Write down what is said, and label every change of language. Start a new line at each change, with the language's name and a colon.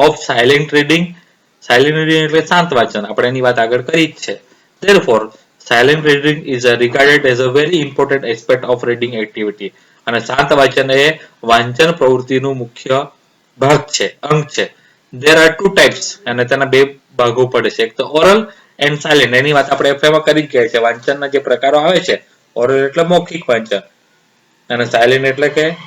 Gujarati: Of silent reading, silent reading એટલે શાંત વાંચન, આપણે એની વાત આગળ કરી જ છે.
English: Therefore, silent reading is regarded as a very important aspect of reading activity.
Gujarati: અને શાંત વાંચન એ વાંચન પ્રવૃત્તિનું મુખ્ય ભાગ છે, અંગ છે.
English: There are two types
Gujarati: અને તેના બે ભાગો પડે છે. એક તો ઓરલ એન્ડ સાયલેન્ટ. એની વાત આપણે એફએમાં કરી ગયા છે. વાંચનના જે પ્રકારો આવે છે, ઓરલ એટલે મૌખિક વાંચન અને સાયલેન્ટ એટલે કે